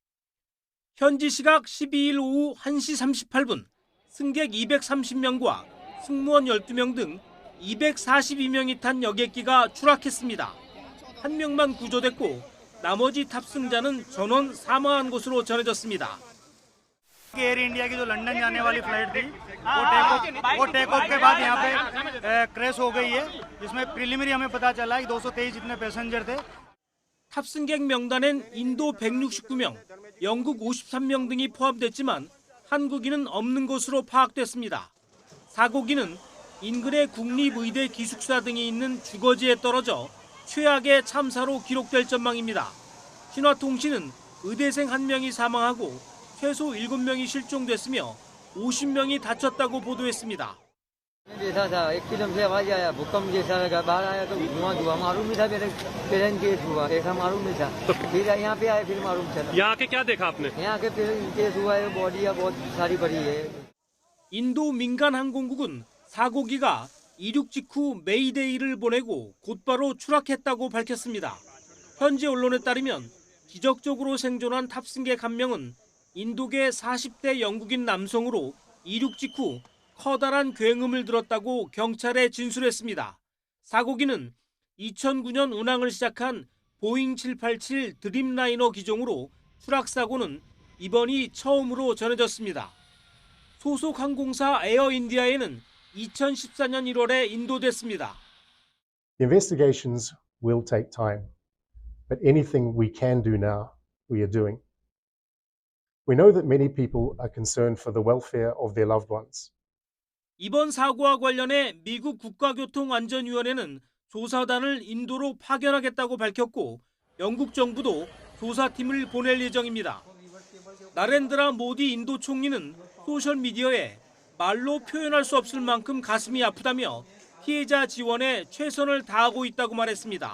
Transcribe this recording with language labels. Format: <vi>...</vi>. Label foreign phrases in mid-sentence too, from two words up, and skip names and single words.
<ko>현지 시각 12일 오후 1시 38분 승객 230명과 승무원 12명 등 242명이 탄 여객기가 추락했습니다. 한 명만 구조됐고 나머지 탑승자는 전원 사망한 것으로 전해졌습니다.</ko> <hi>एयर इंडिया की जो लंदन जाने वाली फ्लाइट थी वो</hi> <en>take off</en> <hi>के बाद यहाँ पे क्रैश हो गई है। इसमें प्रिलिमिनरी हमें पता चला है कि 223 जितने पैसेंजर थे।</hi> <ko>탑승객 명단엔 인도 169명, 영국 53명 등이 포함됐지만 한국인은 없는 것으로 파악됐습니다. 사고기는 인근의 국립의대 기숙사 등이 있는 주거지에 떨어져 최악의 참사로 기록될 전망입니다. 신화통신은 의대생 1명이 사망하고 최소 7명이 실종됐으며 50명이 다쳤다고 보도했습니다.</ko> <hi>जैसा था एकदम से आवाज आया भूकंप जैसा लगा बाहर आया तो धुआं धुआं मालूम नहीं था मेरे</hi> <en>parent case</en> <hi>हुआ ऐसा मालूम नहीं था फिर यहाँ पे आए फिर मालूम चला यहाँ के क्या देखा आपने यहाँ के फिर केस हुआ है बॉडी बहुत सारी बड़ी है</hi> <ko>인도 민간 항공국은 사고기가 이륙 직후 메이데이를 보내고 곧바로 추락했다고 밝혔습니다. 현지 언론에 따르면 기적적으로 생존한 탑승객 한 명은 인도계 40대 영국인 남성으로 이륙 직후 커다란 굉음을 들었다고 경찰에 진술했습니다. 사고기는 2009년 운항을 시작한 보잉 787 드림라이너 기종으로 추락 사고는 이번이 처음으로 전해졌습니다. 소속 항공사 에어인디아에는 2014년 1월에 인도됐습니다.</ko> <en>The investigations will take time, but anything we can do now, we are doing. We know that many people are concerned for the welfare of their loved ones.</en> <ko>이번 사고와 관련해 미국 국가교통안전위원회는 조사단을 인도로 파견하겠다고 밝혔고 영국 정부도 조사팀을 보낼 예정입니다. 나렌드라 모디 인도 총리는 소셜미디어에 말로 표현할 수 없을 만큼 가슴이 아프다며 피해자 지원에 최선을 다하고 있다고 말했습니다.</ko>